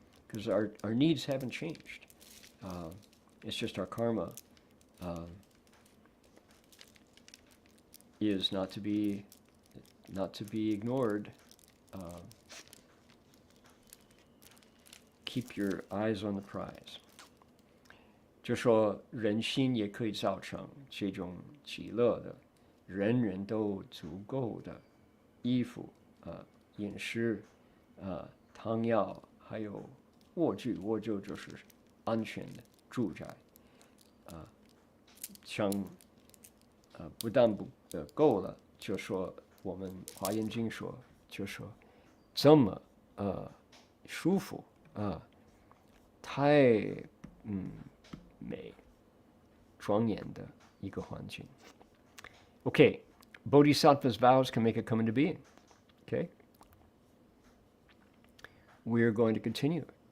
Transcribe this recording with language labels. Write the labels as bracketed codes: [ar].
[en] Because our needs haven't changed. It's just our karma is not to be ignored. Keep your eyes on the prize. [zh] 就说人心也可以造成这种喜乐的，人人都足够的衣服、饮食、汤药，还有卧具，卧具就是安全的住宅。像不但不够了，就说我们华严经说，就说这么舒服太美庄严的一个环境。 [en] Okay, Bodhisattva's vows can make it come into being. Okay, we're going to continue.